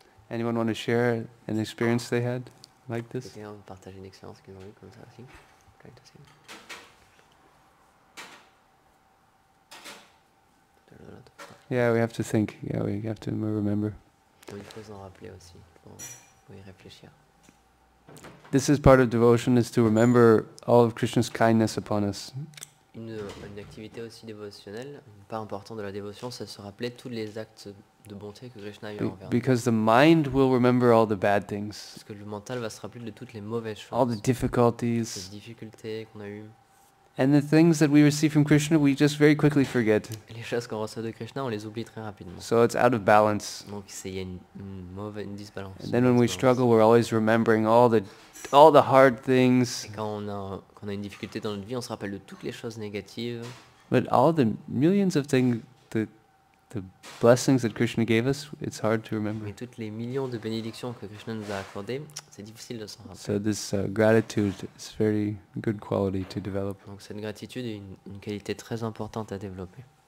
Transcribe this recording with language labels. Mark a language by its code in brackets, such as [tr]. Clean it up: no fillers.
[en] Anyone want to share an experience they had? like this? [fr] Quelqu'un veut partager une expérience qu'ils ont eue comme ça aussi? [en] Try to see. There's a lot of stuff. Yeah, we have to think. Yeah, we have to remember. [fr] Il faut s'en rappeler aussi. Faut y réfléchir. [en] This is part of devotion, is to remember all of Krishna's kindness upon us. [fr] Une activité aussi dévotionnelle, une part importante de la dévotion, c'est se rappeler tous les actes de bonté que Krishna a eu envers nous. [en] Because the mind will remember all the bad things, [fr] Parce que le mental va se rappeler de toutes les mauvaises choses, [en] all the [fr] les [en] difficulties, [fr] difficultés qu'on a eues, [en] and the things that we receive from Krishna we just very quickly forget. [fr] et les choses qu'on reçoit de Krishna, on les oublie très rapidement. [en] So it's out of balance. [fr] Donc il y a une disbalance. [en] And then when we struggle, we're always remembering all the hard things, [fr] Et quand on a une difficulté dans notre vie, on se rappelle de toutes les choses négatives. [en] but all the millions of things, the blessings that Krishna gave us, it's hard to remember. [fr] Mais toutes les millions de bénédictions que Krishna nous a accordées, c'est difficile de s'en rappeler. [en] So this gratitude is very good quality to develop. [fr] Donc cette gratitude est une qualité très importante à développer.